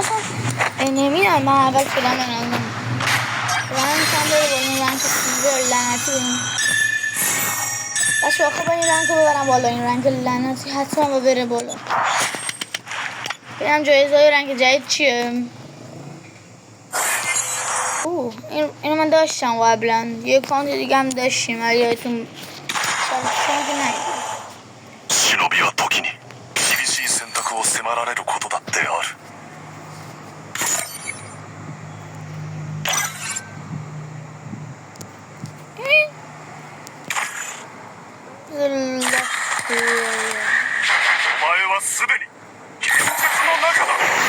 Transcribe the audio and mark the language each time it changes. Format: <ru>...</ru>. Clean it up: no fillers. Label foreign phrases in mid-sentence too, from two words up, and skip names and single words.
<fa>انیمی هم من اول شدم بنازم رنگ هم بره بالا رنگ سیزر لعنتی بریم بچه آخه با این رنگ رو ببرم بالا این رنگ لعنتی حتما بره بالا ببینم جایزه های رنگ جدید چیه اینو من داشتم قبلا یه کانت دیگه هم داشتیم ولی یادتون شما که نگید</fa> <ja>忍びは時に厳しい選択を迫られることだってある。お前はすでに現実の中だ。</ja>